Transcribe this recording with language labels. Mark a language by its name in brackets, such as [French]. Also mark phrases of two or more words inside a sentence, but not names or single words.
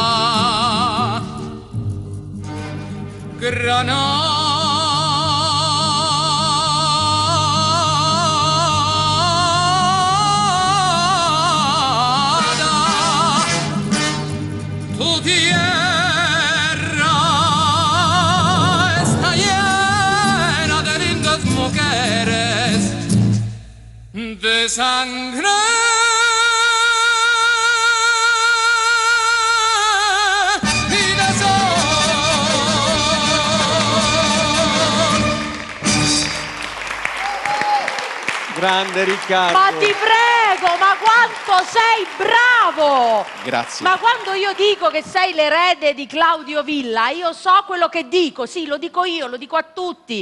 [Spanish] Granada, tu tierra está llena de lindas mujeres, de sangre y de [Italian] Grande Riccardo. Ma ti prego, ma quanto sei bravo! Grazie. Ma quando io dico che sei l'erede di Claudio Villa, io so quello che dico, sì, lo dico io, lo dico a tutti.